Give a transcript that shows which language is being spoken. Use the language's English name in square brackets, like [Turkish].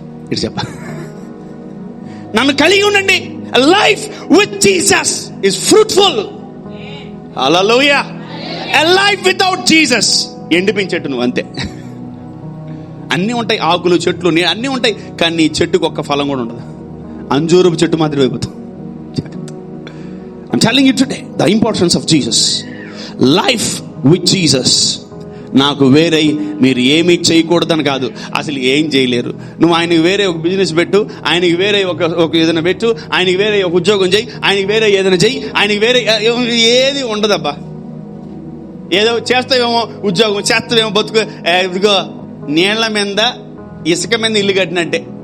[Telugu] ఇటు చెప్ప, నన్ను కలిగి ఉండండి. [English] Life with Jesus is fruitful. [Telugu] Hallelujah. [English] a life without Jesus [Telugu] ఎండిపించేట్టు నువ్వు అంతే. అన్నీ ఉంటాయి, ఆకులు, చెట్లు, అన్నీ ఉంటాయి, కానీ నీ చెట్టుకు ఒక్క ఫలం కూడా ఉండదు. అంజూరపు చెట్టు మాదిరి అయిపోతాం. [English] I'm telling you today the importance of Jesus. Life with Jesus. [Telugu] నాకు వేరే మీరు ఏమీ చేయకూడదని కాదు, అసలు ఏం చేయలేరు. నువ్వు ఆయనకి వేరే ఒక బిజినెస్ పెట్టు, ఆయనకి వేరే ఒక ఏదైనా పెట్టు, ఆయనకి వేరే ఒక ఉద్యోగం చేయి, ఆయనకి వేరే ఏదైనా చెయ్యి, ఆయనకి వేరే ఏది ఉండదబ్బా. ఏదో చేస్తావేమో ఉద్యోగం, చేస్తావేమో బతుకు. ఇదిగో నీళ్ల మీద ఇసుక మీద ఇల్లు కట్టినట్టే.